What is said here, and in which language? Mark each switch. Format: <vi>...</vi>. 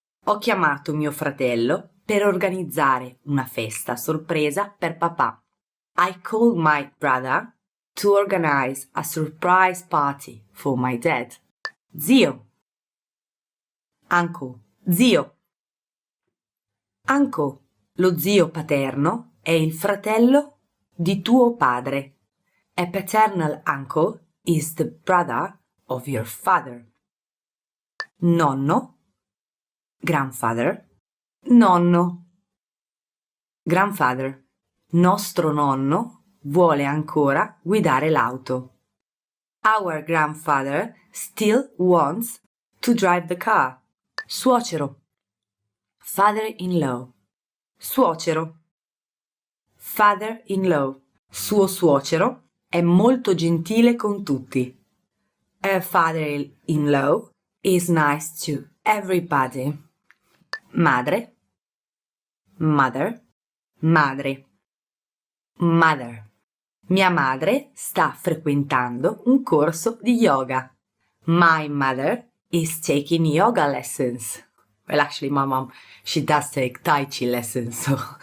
<it>Ho chiamato mio fratello per organizzare una festa sorpresa per papà.</it> <en>I called my brother to organize a surprise party for my dad. Zio. Uncle. Zio. Uncle.</en> <it>Lo zio paterno è il fratello di tuo padre.</it> <en>A paternal uncle is the brother of your father. Nonno. Grandfather. Nonno. Grandfather.</en> <it>Nostro nonno vuole ancora guidare l'auto.</it> <en>Our grandfather still wants to drive the car. Suocero. Father-in-law. Suocero. Father-in-law.</en> <it>Suo suocero è molto gentile con tutti.</it> <en>Her father-in-law is nice to everybody. Madre. Mother. Madre. Mother.</en> <it>Mia madre sta frequentando un corso di yoga.</it> <en>My mother is taking yoga lessons. Well, actually, my mom, she does take Tai Chi lessons, so.</en>